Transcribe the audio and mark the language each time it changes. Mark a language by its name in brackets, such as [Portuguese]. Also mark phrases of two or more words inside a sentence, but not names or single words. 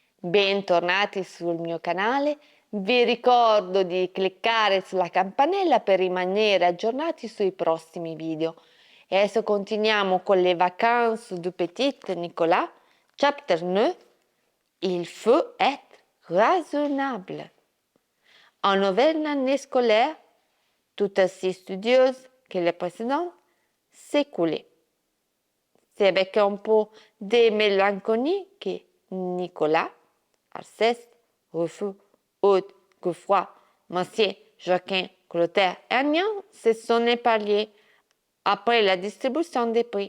[Italian] Bentornati sul mio canale, vi ricordo di cliccare sulla campanella per rimanere aggiornati sui prossimi video. E adesso continuiamo con les vacances du petit Nicolas, chapter 9. [French] Il faut être raisonnable. En nouvelle année scolaire, tout aussi studieuse que les précédentes, s'écoulait. C'est avec un peu de mélancolie que Nicolas, Alceste, Rufus, Aude, Godefroy, Monsieur, Jacquin, Clotaire et Agnan se sont épargnés après la distribution des prix.